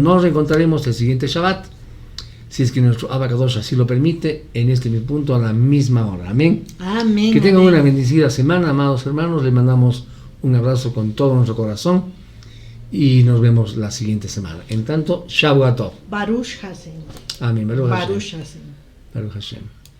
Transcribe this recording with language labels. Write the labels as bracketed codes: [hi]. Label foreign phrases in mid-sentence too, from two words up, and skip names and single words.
[es] Nos reencontraremos el siguiente Shabbat, si es que nuestro Abacadosh así lo permite, en este mismo punto a la misma hora. Amén. Amén. Que tengan amén. una bendecida semana, amados hermanos. Les mandamos un abrazo con todo nuestro corazón y nos vemos la siguiente semana. En tanto, [he] שבועות טוב. ברוך השם. Amén. ברוך השם. ברוך השם. ברוך השם.